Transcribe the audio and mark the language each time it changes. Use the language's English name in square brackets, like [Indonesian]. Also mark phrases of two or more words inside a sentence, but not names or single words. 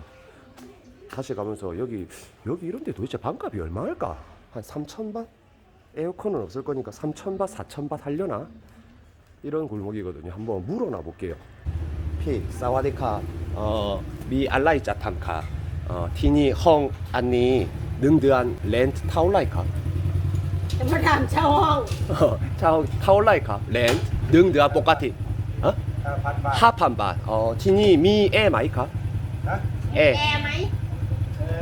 [Korean] 다시 가면서 여기 이런데 도대체 반값이 얼마일까? 한 3,000바? 에어컨은 없을 거니까 3,000바, 4,000바 하려나? 이런 골목이거든요. 한번 물어나 볼게요. 사와디캅. [Thai] มีอะไรจะถามค่ะ. ที่นี่ห้องอันนี้1 เดือน rent เท่าไหร่ครับ จะมาถามเช่าห้อง เช่าเท่าไหร่ครับ rent 1 เดือนปกติฮะ 5,000 บาท 5,000 บาทที่นี่มีแอร์ไหมครับ นะ แอร์ แอร์ไหม เออ